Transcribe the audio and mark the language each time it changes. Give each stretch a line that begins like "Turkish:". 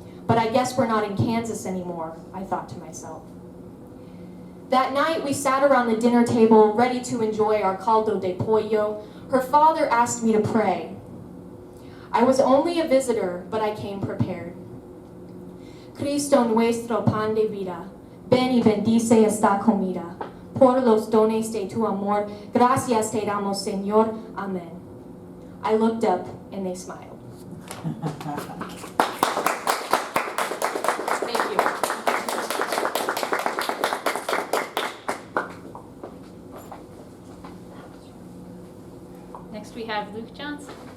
English: But I guess we're not in Kansas anymore, I thought to myself. That night, we sat around the dinner table, ready to enjoy our caldo de pollo. Her father asked me to pray. I was only a visitor, but I came prepared.
Spanish: Cristo nuestro pan de vida, ven y bendice esta comida. Por los dones de tu amor, gracias te damos, Señor. Amen.
English: I looked up and they smiled. Thank you. Next we have Luke Johnson.